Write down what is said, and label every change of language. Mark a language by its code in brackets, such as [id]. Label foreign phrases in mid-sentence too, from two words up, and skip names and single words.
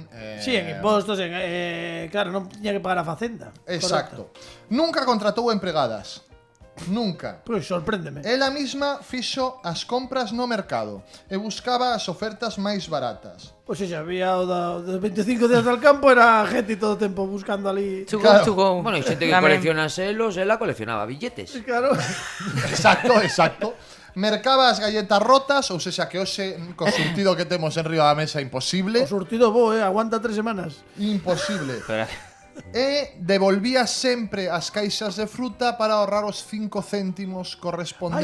[gl] Sí, en impostos, claro, non tiña que pagar a facenda. Exacto. Nunca contratou empregadas. Nunca. Pois sorpréndeme. Ela mesma fixo as compras no mercado e buscaba as ofertas máis baratas. Pois xa había o dos 25 días del campo, era gente todo o tempo buscando ali. To Claro. [en] go, to go. [gl] Bueno, hai xente que Tamén. colecciona selos, ela coleccionaba billetes. Claro. Exacto. Mercaba as galletas rotas, ou seja, que hoxe co surtido que temos en riba da mesa imposible. O surtido bo, aguanta 3 semanas. Imposible. Pero, E devolvía sempre as caixas de fruta para ahorrar os 5 céntimos correspondentes.